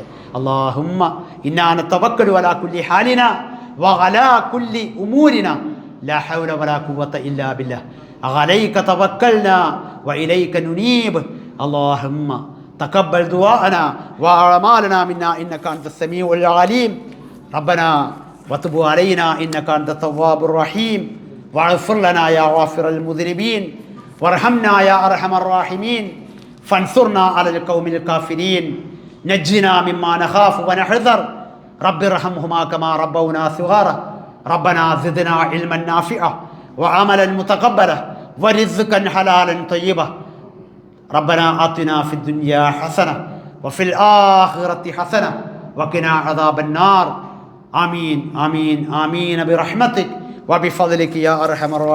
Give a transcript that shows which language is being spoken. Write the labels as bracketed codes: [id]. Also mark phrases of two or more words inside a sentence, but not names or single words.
[ar] اللهم إنا نتوكل على كل حال وعلى كل أمور لا حول ولا قوة إلا بالله عليك توكلنا وإليك ننيب اللهم تقبل دعاءنا وأعمالنا منا إنك أنت السميع العليم ربنا وتب علينا إنك أنت التواب الرحيم واغفر لنا يا غافر المذنبين وارحمنا يا أرحم الراحمين فانصرنا على القوم الكافرين نجنا مما نخاف ونحذر رب ارحمهما كما ربونا صغارا ربنا زدنا علما نافعا وعملا متقبلا ورزقا حلالا طيبا ربنا آتنا في الدنيا حسنة وفي الآخرة حسنة وقنا عذاب النار آمين آمين آمين برحمتك وبفضلك يا أرحم الراحمين.